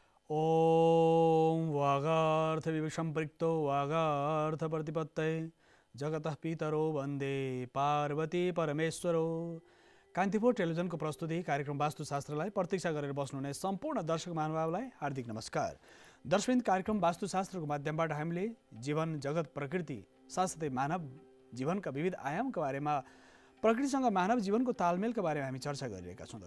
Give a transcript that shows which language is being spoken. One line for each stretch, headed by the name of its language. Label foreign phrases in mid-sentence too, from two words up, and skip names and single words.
Sanskrit: ओम वागार्थ विसंपृक्तो वागार्थ प्रतिपत्तये जगतः पितरो वन्दे पार्वती परमेश्वरो।
Nepali: कान्तिपुर टेलिभिजनको प्रस्तुति कार्यक्रम वास्तुशास्त्रलाई प्रतीक्षा गरेर बस्नुहुने सम्पूर्ण दर्शक महानुभावलाई हार्दिक नमस्कार। दर्शक कार्यक्रम वास्तुशास्त्रको माध्यमबाट हामीले जीवन, जगत, प्रकृति साथसाथै मानव जीवनका विविध आयामका बारेमा, प्रकृतिसँग मानव जीवनको तालमेलका बारेमा हामी चर्चा गरिरहेका छौँ।